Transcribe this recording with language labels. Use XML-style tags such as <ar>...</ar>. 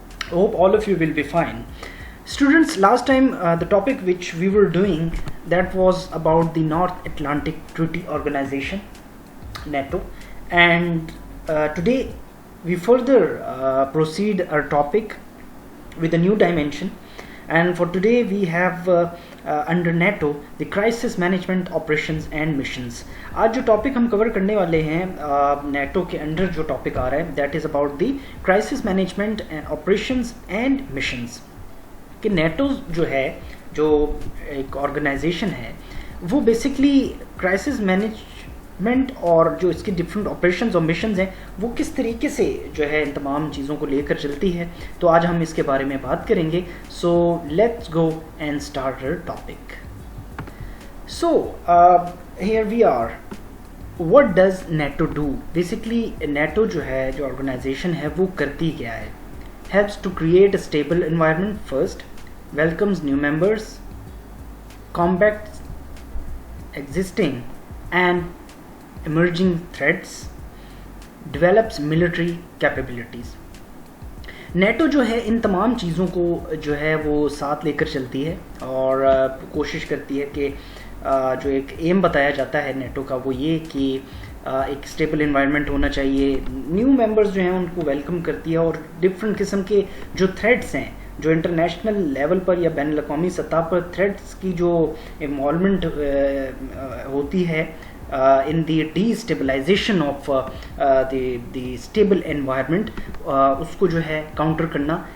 <en>Hope all of you will be fine. Students, last time the topic which we were doing, that was about the North Atlantic Treaty Organization, NATO, and today we further proceed our topic with a new dimension, and for today we have under NATO the crisis management operations and missions.</en> <hi>आज जो topic हम cover करने वाले हैं NATO के under जो topic आ रहा है,</hi> <en>That is about the crisis management and operations and missions.</en> <hi>कि नेटो जो है, जो एक ऑर्गेनाइजेशन है, वो बेसिकली क्राइसिस मैनेजमेंट और जो इसके डिफरेंट ऑपरेशंस और मिशंस हैं वो किस तरीके से जो है इन तमाम चीज़ों को लेकर चलती है. तो आज हम इसके बारे में बात करेंगे.</hi> <en>So let's go and start our topic. So here we are. What does NATO do?</en> <hi>Basically NATO जो है, जो ऑर्गेनाइजेशन है, वो करती क्या है?</hi> <en>Helps to create a stable environment first, welcomes new members, combats existing and emerging threats, develops military capabilities.</en> <hi>NATO जो है इन तमाम चीज़ों को जो है वो साथ लेकर चलती है और कोशिश करती है कि जो एक एम बताया जाता है नेटो का वो ये कि एक स्टेबल इन्वायरमेंट होना चाहिए. न्यू मेंबर्स जो हैं उनको वेलकम करती है और डिफरेंट किस्म के जो थ्रेट्स हैं, जो इंटरनेशनल लेवल पर या बैन अवी सतह पर थ्रेट्स की जो इन्वॉल्वमेंट होती है</hi> <en>in the destabilisation of the stable environment,</en> <hi>उसको जो है काउंटर करना.</hi>